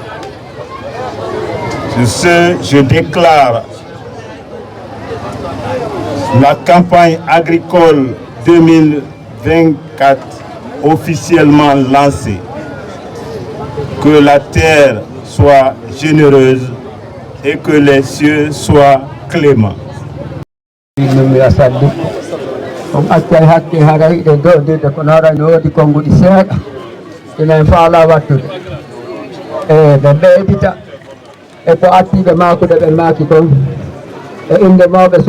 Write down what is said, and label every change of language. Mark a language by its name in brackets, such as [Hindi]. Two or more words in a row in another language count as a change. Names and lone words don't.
[French] Sur ce, je déclare la campagne agricole 2024 officiellement lancée. Que la terre soit généreuse et que les cieux soient cléments. [Fula] E ko attiɓe maako ɗe ɓe maaki toon e inde mawɓe